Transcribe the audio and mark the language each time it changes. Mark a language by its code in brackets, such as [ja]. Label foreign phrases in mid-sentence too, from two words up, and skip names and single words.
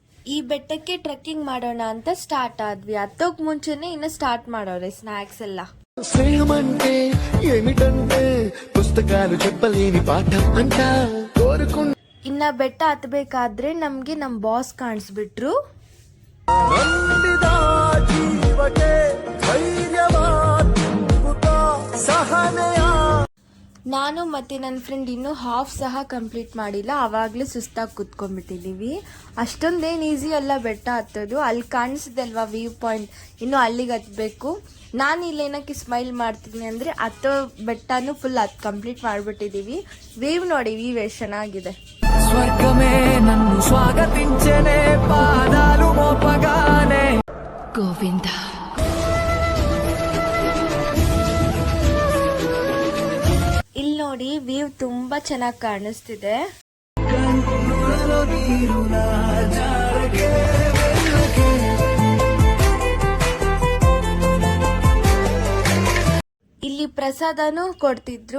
[kn] ಈ ಬೆಟ್ಟಕ್ಕೆ ಟ್ರೆಕ್ಕಿಂಗ್ ಮಾಡೋಣ ಅಂತ ಸ್ಟಾರ್ಟ್ ಆದ್ವಿ. ಹತ್ತೋಕ್ ಮುಂಚೆನೆ ಇನ್ನ ಸ್ಟಾರ್ಟ್ ಮಾಡೋರೆ ಸ್ನಾಕ್ಸ್ ಎಲ್ಲ. [te] స్నేహమంటే ఏమిటంటే పుస్తకాలు చెప్పలేని పాఠం అంట కోరుకుంటా. [kn] ಇನ್ನ ಬೆಟ್ಟ ಹತ್ಬೇಕಾದ್ರೆ ನಮ್ಗೆ ನಮ್ ಬಾಸ್ ಕಾಣಿಸ್ಬಿಟ್ರು. ನಾನು ಮತ್ತೆ ನನ್ನ ಫ್ರೆಂಡ್ ಇನ್ನೂ ಹಾಫ್ ಸಹ ಕಂಪ್ಲೀಟ್ ಮಾಡಿಲ್ಲ, ಅವಾಗ್ಲೇ ಸುಸ್ತಾಗಿ ಕುತ್ಕೊಂಡ್ಬಿಟ್ಟಿದೀವಿ. ಅಷ್ಟೊಂದೇನು ಈಸಿ ಅಲ್ಲ ಬೆಟ್ಟ ಹತ್ತೋದು. ಅಲ್ಲಿ ಕಾಣಿಸಿದೆ ಅಲ್ವಾ [en] view point, [kn] ಇನ್ನು ಅಲ್ಲಿಗೆ ಹತ್ಬೇಕು. ನಾನು ಇಲ್ಲೇನಕ್ಕೆ ಸ್ಮೈಲ್ ಮಾಡ್ತೀನಿ ಅಂದ್ರೆ ಹತ್ತೋ ಬೆಟ್ಟನೂ [en] full complete [kn] ಮಾಡ್ಬಿಟ್ಟಿದೀವಿ. ವ್ಯೂ ನೋಡಿ, ವ್ಯೂ ಎಷ್ಟು ಚೆನ್ನಾಗಿದೆ. [te] స్వర్గమే నన్ను స్వాగతించనే పాదాలు మోపగానే గోవింద. [kn] ಇಲ್ಲಿ ನೋಡಿ ವ್ಯೂ ತುಂಬಾ ಚೆನ್ನಾಗಿ ಕಾಣಿಸ್ತಿದೆ. ಇಲ್ಲಿ ಪ್ರಸಾದನೂ ಕೊಡ್ತಿದ್ರು.